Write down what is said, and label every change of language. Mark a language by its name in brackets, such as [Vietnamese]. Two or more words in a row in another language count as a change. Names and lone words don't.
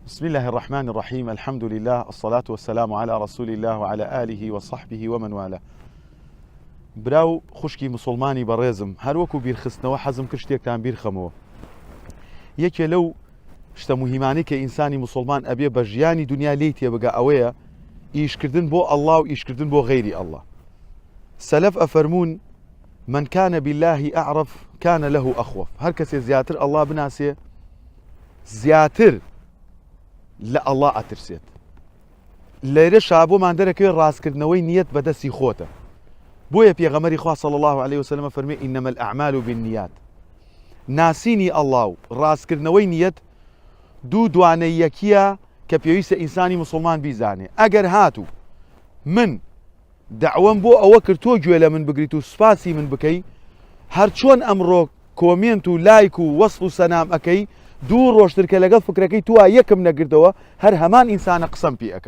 [Arabic] بسم الله الرحمن الرحيم. الحمد لله، الصلاة والسلام على رسول الله وعلى آله وصحبه ومن والاه. [Central Kurdish] براو خوشکی مسلمانی بەڕێزم، هەروەکو بیرخستنەوە حەزم کرد شتێکتان بیرخەمەوە. یەکێ لەو شتە موهیمانەی کە ئینسانی مسلمان ئەبێ بە ژیانی دنیا لێی تێبگا ئەوەیە ئیشکردن بۆ ئەڵڵا و ئیشکردن بۆ غەیری ئەڵڵا. سەلەف ئەفەرمون [Arabic] من كان بالله أعرف كان له أخوف. [Central Kurdish] هەر کەسێ زیاتر ئەڵڵا بناسێ زیاتر لە ئەڵڵا ئەترسێت. لێرە شابۆمان دەرەکەوێت ڕاستکردنەوەی نیەت بەدەستی خۆتە. بۆیە پێغەمبەری خوا [Arabic] صلی الله عليه وسلم [Central Kurdish] فەرمێ [Arabic] إنما الأعمال بالنيات. [Central Kurdish] ناسینی ئەڵڵا و ڕاستکردنەوەی نیەت دوو دوانەی یەکیە کە پێویستە ئینسانی مسلمان بیزانێ. ئەگەر هاتوو من دعوەم بۆ ئەوە کرد تۆ گوێ لە من بگریت و سوپاسی من بکەی، هەر چۆن ئەمڕۆ کۆمێنت و لایک و وەسف و سەنام ئەەکەی، دوو ڕۆژتر کە لەگەڵ فکرەکەی توە یەکم نەگردەوە هەر هەمان ئینسانە قسەم پێ ئەکا.